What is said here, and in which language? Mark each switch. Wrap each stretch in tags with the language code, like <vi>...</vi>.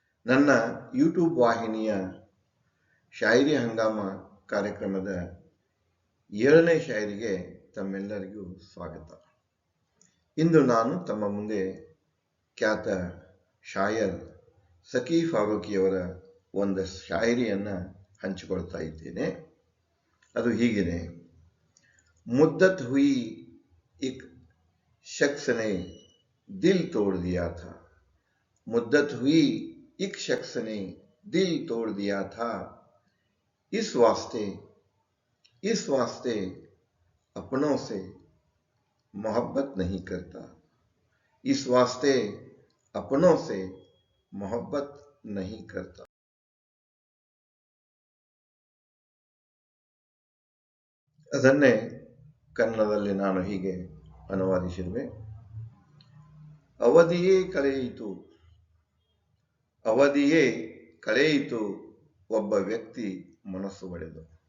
<kn>ನನ್ನ ಯೂಟ್ಯೂಬ್ ವಾಹಿನಿಯ ಶಾಯಿರಿ ಹಂಗಾಮ ಕಾರ್ಯಕ್ರಮದ 7ನೇ ಶಾಯರಿಗೆ ತಮ್ಮೆಲ್ಲರಿಗೂ ಸ್ವಾಗತ. ಇಂದು ನಾನು ತಮ್ಮ ಮುಂದೆ ಖ್ಯಾತ ಶಾಯರ್ ಸಖಿ ಫಾರೂಕಿಯವರ ಒಂದು ಶಾಯರಿಯನ್ನು ಹಂಚಿಕೊಳ್ತಾ ಇದ್ದೇನೆ. ಅದು ಹೀಗಿದೆ.</kn> <hi>मुद्दत हुई एक शख्स ने दिल तोड़ दिया था. मुद्दत हुई एक शख्स ने दिल तोड़ दिया था. इस वास्ते अपनों से मोहब्बत नहीं करता. इस वास्ते अपनों से मोहब्बत नहीं करता.</hi> <kn>ಅದನ್ನೇ ಕನ್ನಡದಲ್ಲಿ ನಾನು ಹೀಗೆ ಅನುವಾದಿಸಿರುವೆ. ಅವಧಿಯೇ ಕಳೆಯಿತು ಒಬ್ಬ ವ್ಯಕ್ತಿ ಮನಸ್ಸು ಒಡೆದು.</kn>